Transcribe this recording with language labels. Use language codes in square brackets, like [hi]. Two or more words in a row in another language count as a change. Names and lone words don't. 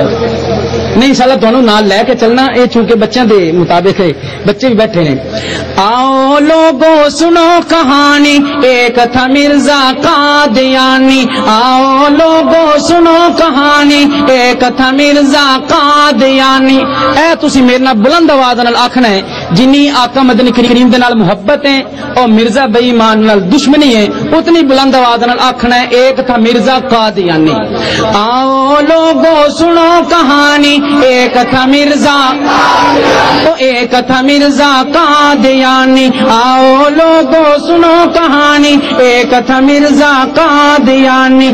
[ur] نہیں انشاءاللہ تمہیں نال لے کے چلنا، یہ چونکہ بچوں کے مطابق ہے، بچے بھی بیٹھے ہیں. آؤ لوگوں سنو کہانی، ایک تھا مرزا قادیانی. آؤ لوگوں سنو کہانی، ایک تھا مرزا قادیانی. [pa] اے تسی میرے نال بلند آواز نال آکھنا ہے جنی آقا مدنی کریم دے نال محبت ہے اور مرزا بے ایمان نال دشمنی ہے، اتنی بلند آواز نال آکھنا ہے [ur] ایک تھا مرزا قادیانی. آؤ لوگوں سنو کہانی، ایک تھا مرزا، ایک تھا مرزا قادیانی. آؤ لوگوں سنو کہانی، ایک تھا مرزا قادیانی.